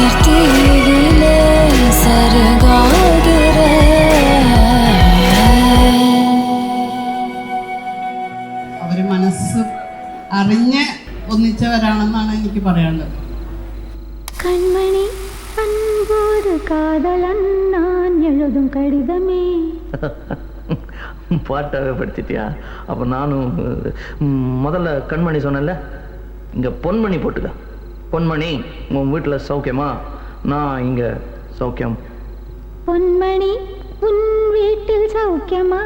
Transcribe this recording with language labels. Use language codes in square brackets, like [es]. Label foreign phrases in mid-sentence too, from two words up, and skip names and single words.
[ta] கையிலே சருகாகிற [ml] അവർ മനസ്സ് അറിഞ്ഞ് ഒന്നിച്ചവരാണെന്നാണ് എനിക്ക് പറയാനുള്ളത്. [ta] கண்மணி அன்போடு காதலன் நான் எழுதும் கடிதமே. பாட்டாகவே படிச்சிட்டியா? அப்போ நானும் முதல்ல கண்மணி சொன்னேன்ல, இங்கே பொன்மணி போட்டுக்க. பொன்மணி, உன் வீட்டில் சௌக்கியமா? நான் இங்கே சௌக்கியம். பொன்மணி உன் வீட்டில் சௌக்கியமா?